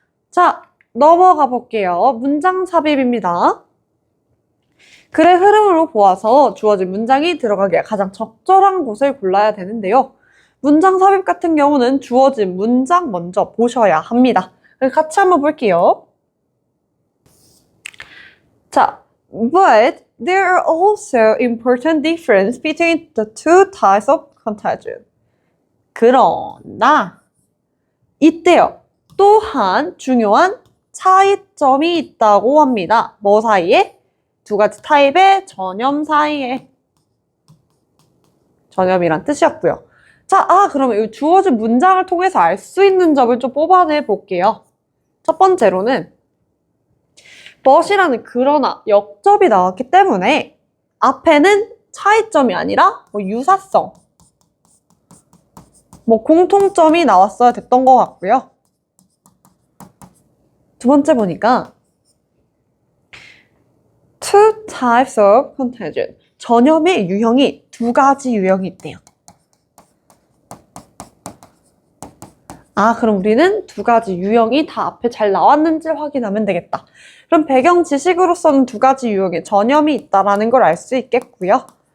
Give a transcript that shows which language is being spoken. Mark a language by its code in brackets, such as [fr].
[ko] 자, 넘어가 볼게요. 문장 삽입입니다. 글의 흐름으로 보아서 주어진 문장이 들어가기에 가장 적절한 곳을 골라야 되는데요. 문장 삽입 같은 경우는 주어진 문장 먼저 보셔야 합니다. 같이 한번 볼게요. 자, [en] but there are also important differences between the two types of contagion. [ko] 그러나 이때요. 또한 중요한 차이점이 있다고 합니다. 뭐 사이에? 두 가지 타입의 전염 사이에. 전염이란 뜻이었고요. 자, 그러면 이 주어진 문장을 통해서 알 수 있는 점을 좀 뽑아내 볼게요. 첫 번째로는 but이라는 그러나 역접이 나왔기 때문에 앞에는 차이점이 아니라 유사성, 공통점이 나왔어야 됐던 것 같고요. [en] 두 번째 보니까 two types of contagion. [ko] 전염의 유형이 두 가지 유형이 있대요. 그럼 우리는 두 가지 유형이 다 앞에 잘 나왔는지 확인하면 되겠다. 그럼 배경 지식으로서는 두 가지 유형의 전염이 있다라는 걸 알 수 있겠고요.